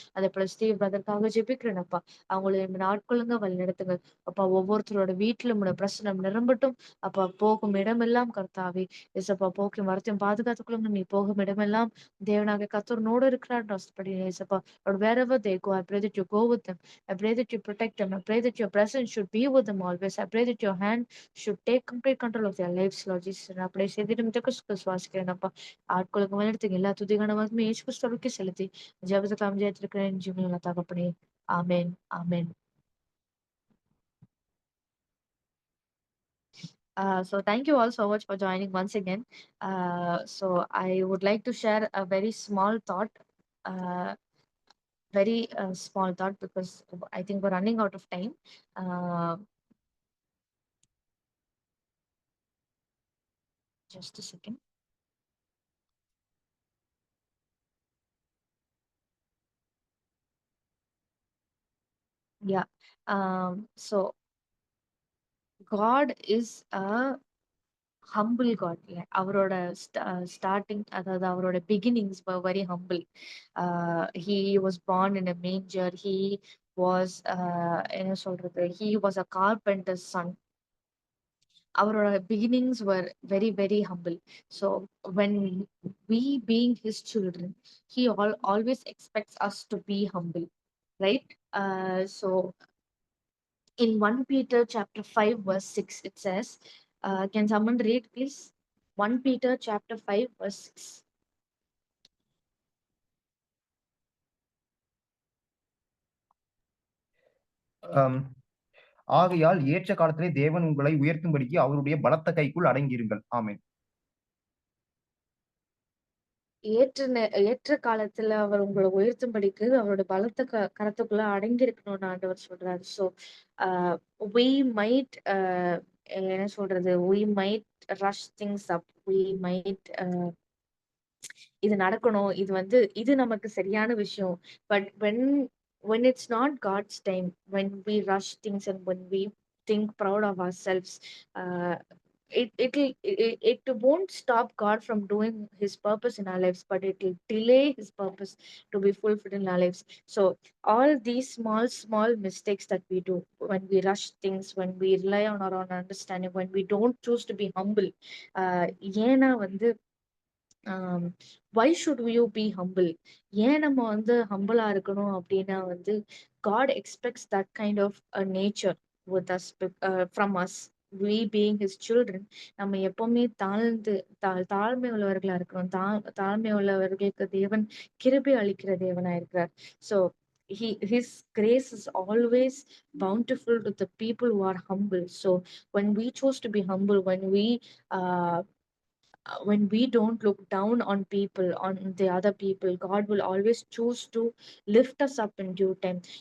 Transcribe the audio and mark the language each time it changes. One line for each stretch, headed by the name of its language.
Tamil: அதே போல ஸ்டீவ் பிரதற்காக ஜெபிக்கிறேன் அப்பா. அவங்களை ஆட்கொள்ளுங்க, வழி நடத்துங்க அப்பா. ஒவ்வொருத்தரோட வீட்டிலும் பிரசனம் நிரம்பட்டும் அப்பா. போகும் இடமெல்லாம் கர்த்தாவே ஏசப்பா போக்கும் வரத்தையும் பாதுகாத்துக்கொள்ளுங்க. நீ போகும் இடமெல்லாம் தேவனாக கர்த்தரோடு இருக்கிறார் படி ஏசப்பா.
English: Or wherever they go, I pray that you go with them. I pray that you protect them. I pray that your presence should be with them always. I pray that your hand should take complete control of their lives, Lord Jesus.
Tamil: நான் அப்படியே செய்திருந்ததுக்கு சுவாசிக்கிறேன் அப்பா. ஆட்களுக்கு வழிநடத்துங்க. எல்லா துதிகான மகிமை இயேசு கிறிஸ்துவுக்கே செலுத்தி ஜெபத்துக்கு அமைதியாத்திருக்கிறேன் ஜீவனில் தகப்பனே. ஆமென் ஆமென்.
English: So thank you all so much for joining once again. So I would like to share a very small thought. Uh, very small thought, because I think we're running out of time. Uh, just a second. Yeah. So God is a humble God.
Tamil: அவரோட starting, அதாவது அவரோட beginnings
English: were very humble. He was born in a manger. He was
Tamil: என்ன சொல்றது,
English: he was a carpenter's son. Our beginnings were very, very humble. So when we being his children, he always expects us to be humble, right? So in 1 Peter chapter 5 verse 6 it says, can someone read please? 1 Peter chapter 5 verse 6.
Tamil: ஆம், ஆகையால் ஏற்ற காலத்திலே தேவன் உங்களை உயர்த்தும்படிக்கு அவருடைய பலத்த கைக்குள் அடங்கியிருங்கள். ஆமென். ஏற்ற காலத்துல அவர் உங்களை உயர்த்தும்படிக்கு அவரோட பலத்த கரத்துக்குள்ள அடங்கி இருக்கணும்னு ஆண்டவர் சொல்றாரு.
English: so we might
Tamil: என்ன சொல்றது,
English: we might rush things up, we might
Tamil: இது நடக்கணும், இது நமக்கு சரியான விஷயம்.
English: But when it's not God's time, when we rush things and when we think proud of ourselves, uh, it won't stop God from doing his purpose in our lives, but it will delay his purpose to be fulfilled in our lives. So all these small mistakes that we do, when we rush things, when we rely on our own understanding, when we don't choose to be humble, ஏன்னா why should you be humble?
Tamil: ஏன் நம்ம ஹம்பிளா இருக்கணும் அப்படின்னா
English: God expects that kind of a nature with us, from us, we being his children.
Tamil: நம்ம எப்பவுமே தாழ்மை உள்ளவர்களா இருக்கணும். தாழ்மை உள்ளவர்களுக்கு தேவன் கிருபை அளிக்கிற தேவனா இருக்கிறார்.
English: So his grace is always bountiful to the people who are humble. So when we choose to be humble, uh, when we don't look down on people, on the other people, God will always choose to lift us up in due time.